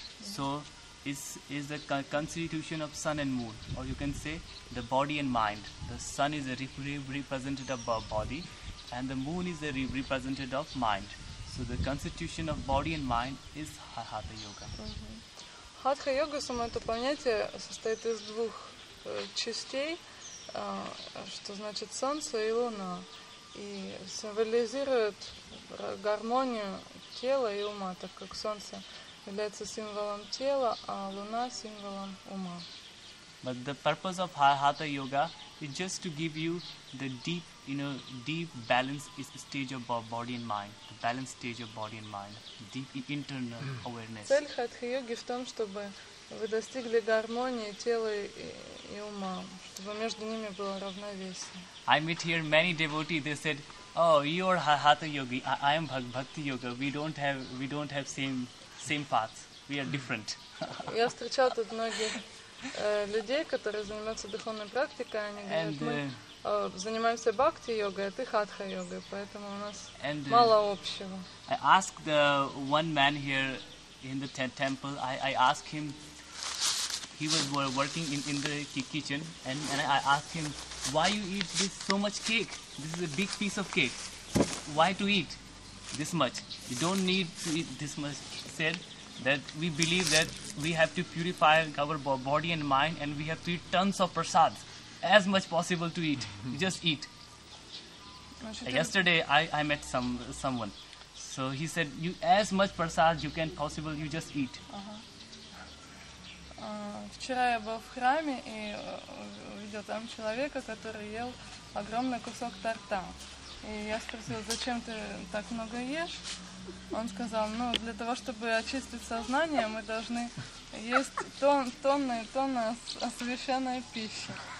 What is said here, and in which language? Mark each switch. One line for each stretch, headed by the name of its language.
English: So is the constitution of sun and moon, or you can say the body and mind. The sun is a representative of body, and the moon is a representative of mind. So the constitution of body and mind is Hatha yoga.
Russian: Хатха-йога, само это понятие, состоит из двух частей, что значит солнце и луна, и символизирует гармонию тела и ума, так как солнце является символом тела, а луна символом ума.
English: But the purpose of Hatha yoga is just to give you the deep, deep balance stage of body and mind, the balanced stage of body and mind, deep internal awareness.
Russian: Цель хатха-йоги в том, чтобы вы достигли гармонии тела и ума, чтобы между ними было равновесие.
English: I meet here many devotees. They said, "Oh, you are Hatha yogi. I am Bhakti yoga. We don't have same paths. We are different."
Russian: Я встречал тут многих людей, которые занимаются духовной практикой, они говорят, мы занимаемся бхакти-йогой, а ты хатха-йогой, поэтому у нас мало общего.
English: I asked the one man here in the temple, I asked him, he was working in the kitchen, and I asked him, why you eat so much cake? This is a big piece of cake. Why to eat this much? You don't need to eat this much. He said that we believe that we have to purify our body and mind, and we have to eat tons of prasad, as much possible to eat. You just eat. Yesterday I met someone, so he said, you as much prasad you can possible, you just eat.
Russian: Вчера я был в храме и увидел там человека, который ел огромный кусок торта. И я спросила, зачем ты так много ешь? Он сказал, для того, чтобы очистить сознание, мы должны есть тонны и тонны освященной пищи.